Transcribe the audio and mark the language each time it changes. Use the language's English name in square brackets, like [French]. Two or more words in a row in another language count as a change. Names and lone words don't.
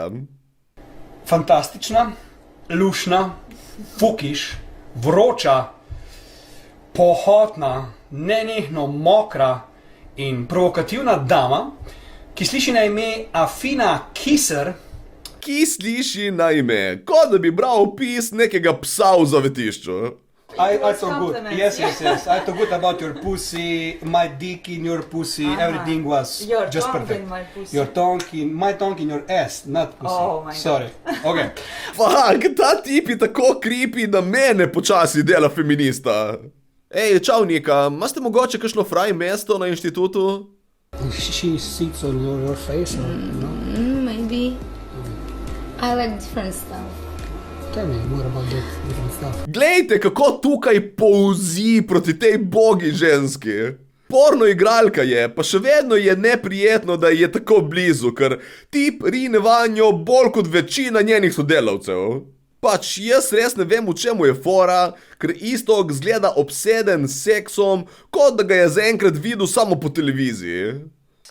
[Slovenian] Fantastična, lušna, fukiš, vroča, pohotna, nenehno mokra in provokativna dama, ki sliši na ime Afina Kiser, Ki sliši na ime, kot da bi bral opis nekega psa v zavetišču. [English] I thought good. Yes. I thought good about your pussy, my dick in your pussy, everything was just perfect. In my pussy. Your tongue in my tongue in your ass, not pussy. Oh my God. Sorry. Okay. [Slovenian] Fak, ta tip je tako creepy, da mene počasi dela feminista. Ej, čau Nika, imate mogoče kakšno fraj mesto na inštitutu? [English] She sits on your face, or, no? Maybe. I like different stuff. Tell me more about that different stuff. [Slovenian] Glejte, kako tukaj polzi proti tej bogi ženski. Porno igralka je, pa še vedno je neprijetno, da je tako blizu, ker tip rine vanjo bolj kot večina njenih sodelavcev. Pač jaz res ne vem, v čemu je fora, ker Iztok zgleda obseden s seksom, kot da ga je zaenkrat videl samo po televiziji.